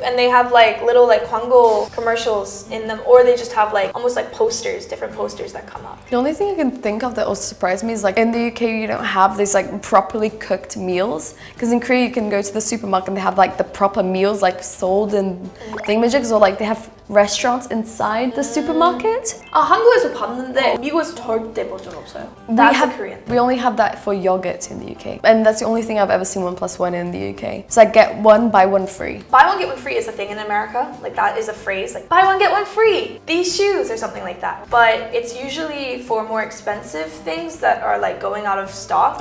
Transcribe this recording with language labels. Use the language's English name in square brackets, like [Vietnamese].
[English] And they have like little like 광고 commercials in them, or they just have like almost like posters, different posters that come up. The only thing I can think of that also surprised me is like in the UK you don't have these like properly cooked meals, because in Korea you can go to the supermarket and they have like the proper meals like sold in thingamajigs, or like they have restaurants inside the supermarket. [Korean] 한국에서 봤는데 미국에서 절대 본 적 없어요. [English] That's Korean. We only have that for yogurt in the UK, and that's the only thing I've ever seen 1+1 in the UK. So I get one buy one free. Buy one get one free is a thing in America. Like that is a phrase. Like buy one get one free. These shoes or something like that. But it's usually for more expensive things that are like going out of stock.